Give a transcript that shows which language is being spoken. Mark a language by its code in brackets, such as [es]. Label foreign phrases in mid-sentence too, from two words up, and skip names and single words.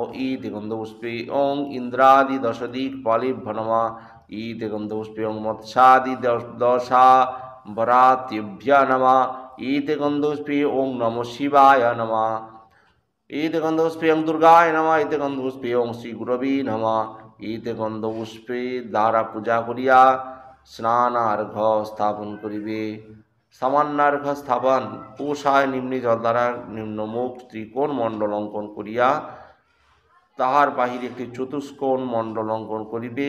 [sa] ইতি গন্ধপুষ্পে ওং ইন্দ্রাদি দশদিক্পালেভ্যো নমঃ। ইতি গন্ধপুষ্পে ওং মৎস্যাদি দশাবরাতেভ্যো নমঃ। ইতি গন্ধপুষ্পে ওং নমঃ শিবায় নমঃ। ইতি গন্ধপুষ্পে ওং দুর্গায় নমঃ। ইতি গন্ধপুষ্পে ওং শ্রী গুরবে নমঃ। ইতি গন্ধপুষ্পে [bn] দ্বারা পূজা করিয়া স্নানার্ঘ স্থাপন করিবে। সামান্যার্ঘ স্থাপন পোষায় নিম্নে জল দ্বারা নিম্নমুখ ত্রিকোণ মণ্ডল অঙ্কন করিয়া তাহার বাহিরে একটি চতুষ্কোণ মণ্ডল অঙ্কন করিবে।